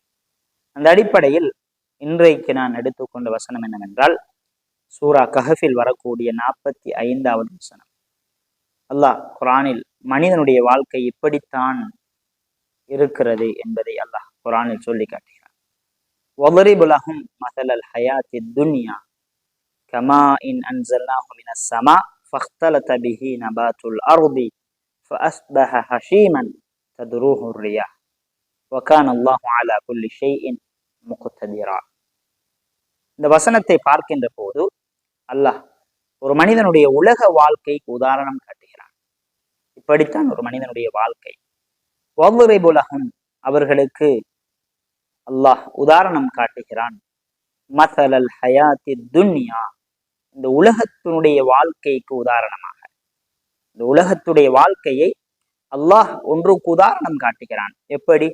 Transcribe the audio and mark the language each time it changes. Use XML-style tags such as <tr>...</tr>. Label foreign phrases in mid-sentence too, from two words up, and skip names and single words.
<ta>அந்த அடிப்படையில் இன்றைக்கு நான் எடுத்துக்கொண்ட வசனம் என்னவென்றால், சூரா கஹஃபில் வரக்கூடிய 45வது வசனம். அல்லாஹ் குர்ஆனில் மனிதனுடைய வாழ்க்கை இப்படித்தான் இருக்கிறது என்பதை அல்லாஹ் குர்ஆனில் சொல்லி காட்டுகிறார்.</ta> <ar>وَضْرِبْ لَهُمْ مَثَلَ الْحَيَاةِ الدُّنْيَا كَمَاءٍ أَنْزَلْنَاهُ مِنَ السَّمَاءِ فَاخْتَلَطَ بِهِ نَبَاتُ الْأَرْضِ فَأَصْبَحَ هَشِيمًا تَذْرُوهُ الرِّيَاحُ وَكَانَ اللَّهُ عَلَى كُلِّ شَيْءٍ مُقْتَدِرًا.</ar> <ta>இந்த வசனத்தை பார்க்கின்ற போது அல்லாஹ் ஒரு மனிதனுடைய உலக வாழ்க்கைக்கு உதாரணம் காட்டுகிறான். இப்படித்தான் ஒரு மனிதனுடைய வாழ்க்கை.</ta> <ar>وَضْرِبْ لَهُمْ,</ar> <ta>அவர்களுக்கு அல்லாஹ் உதாரணம் காட்டுகிறான்.</ta> <ar>مثل الحياة الدنيا,</ar> <ta>இந்த உலகத்தினுடைய வாழ்க்கைக்கு உதாரணமாக இந்த உலகத்துடைய வாழ்க்கையை அல்லாஹ் ஒன்றுக்கு உதாரணம் காட்டுகிறான். எப்படி?</ta>